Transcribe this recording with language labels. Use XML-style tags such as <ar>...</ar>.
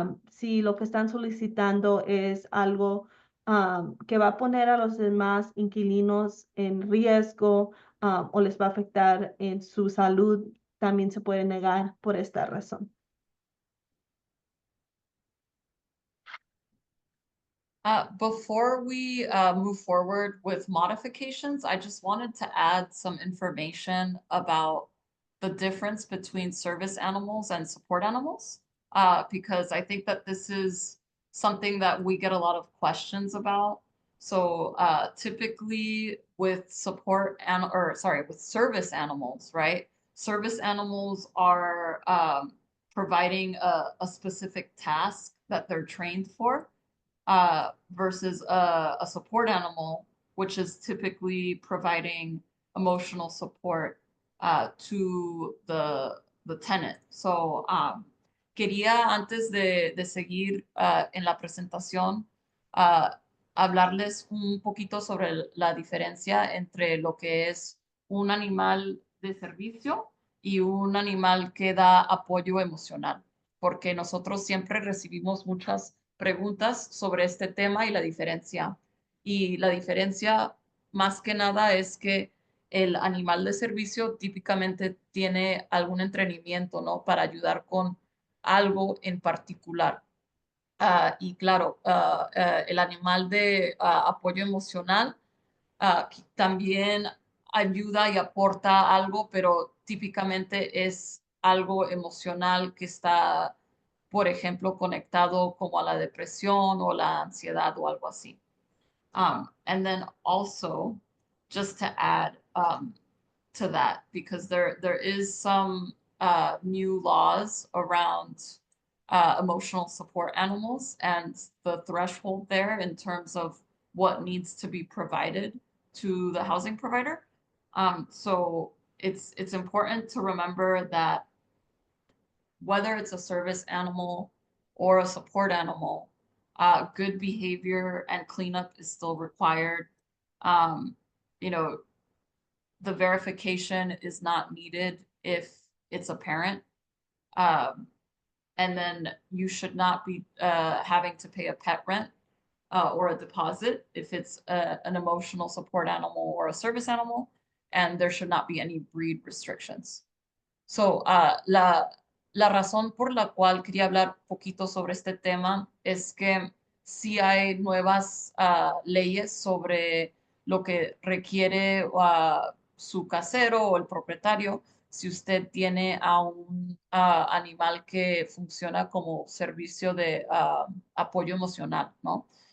<es>Si lo que están solicitando es algo que va a poner a los demás inquilinos en riesgo o les va a afectar en su salud, también se puede negar por esta razón.</es> <en>Before we move forward with modifications, I just wanted to add some information about the difference between service animals and support animals, because I think that this is something that we get a lot of questions about. So typically with with service animals, right? Service animals are providing a specific task that they're trained for. Versus a support animal, which is typically providing emotional support to the tenant.</en> <es>So, quería antes de seguir en la presentación, hablarles un poquito sobre la diferencia entre lo que es un animal de servicio y un animal que da apoyo emocional, porque nosotros siempre recibimos muchas preguntas sobre este tema y la diferencia. Y la diferencia más que nada es que el animal de servicio típicamente tiene algún entrenamiento, ¿no? Para ayudar con algo en particular. Y claro, el animal de apoyo emocional también ayuda y aporta algo, pero típicamente es algo emocional que está, por ejemplo, conectado como a la depresión o la ansiedad o algo así.</es> <en>And then also, just to add to that, because there is some new laws around emotional support animals and the threshold there in terms of what needs to be provided to the housing provider. So it's important to remember that whether it's a service animal or a support animal, good behavior and cleanup is still required. You know, the verification is not needed if it's a parent. And then you should not be having to pay a pet rent or a deposit if it's an emotional support animal or a service animal, and there should not be any breed restrictions.</en> <es>So, la razón por la cual quería hablar poquito sobre este tema es que sí hay nuevas leyes sobre lo que requiere su casero o el propietario si usted tiene a un animal que funciona como servicio de apoyo emocional, ¿no?</es>